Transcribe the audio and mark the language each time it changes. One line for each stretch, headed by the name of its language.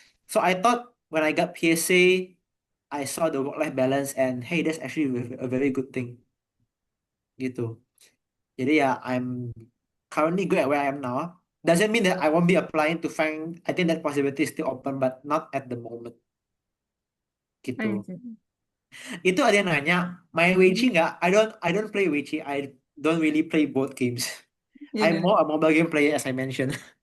English: So I thought when I got PSA, I saw the work-life balance and hey, that's actually a very good thing gitu.
Indonesian: Jadi ya
English: I'm currently good at where I am now. Doesn't mean that I won't be applying to find. I think that possibility is still open, but not at the moment I
Indonesian: gitu.
English: see.
Indonesian: Itu ada yang nanya, main Weiqi nggak?
English: I don't play Weiqi. I don't really play board games. I'm
Indonesian: Jadi,
English: more a mobile game player as I mentioned.